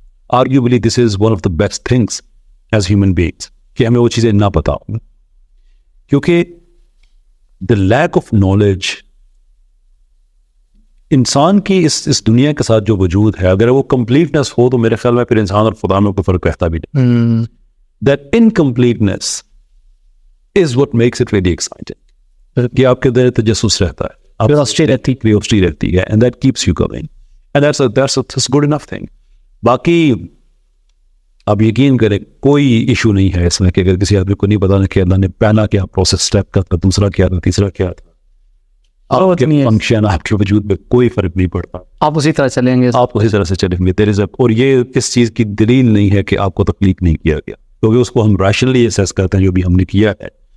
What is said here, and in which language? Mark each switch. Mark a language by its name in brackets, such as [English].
[English] Arguably this is one of the best things as human beings [Urdu] کہ ہمیں وہ چیزیں نہ پتا ہوں, کیونکہ [English] the lack of knowledge [Urdu] انسان کی اس دنیا کے ساتھ جو وجود ہے, اگر وہ کمپلیٹنس ہو تو میرے خیال میں پھر انسان اور خدا میں کوئی فرق رہتا بھی نہیں. [English] That incompleteness is what makes it really exciting. [Urdu] کہ آپ کے اندر تجسس رہتا ہے, curiosity رہتی ہے, [English] and that keeps you going, and that's a good enough thing. [Urdu] باقی آپ یقین کریں کوئی ایشو نہیں ہے اس میں کہ اگر کسی آدمی کو نہیں پتا کہ اللہ نے پہلا کیا پروسیس اسٹیپ کا تھا, دوسرا کیا تھا, تیسرا کیا تھا, آپ کے فنکشن آپ کے وجود میں کوئی فرق نہیں پڑتا, آپ اسی طرح چلیں گے, آپ اسی طرح سے چلیں گے. اور یہ اس چیز کی دلیل نہیں ہے کہ آپ کو تخلیق نہیں کیا گیا, کیونکہ اس کو ہم ریشنلی اسیس کرتے ہیں جو بھی ہم نے کیا ہے.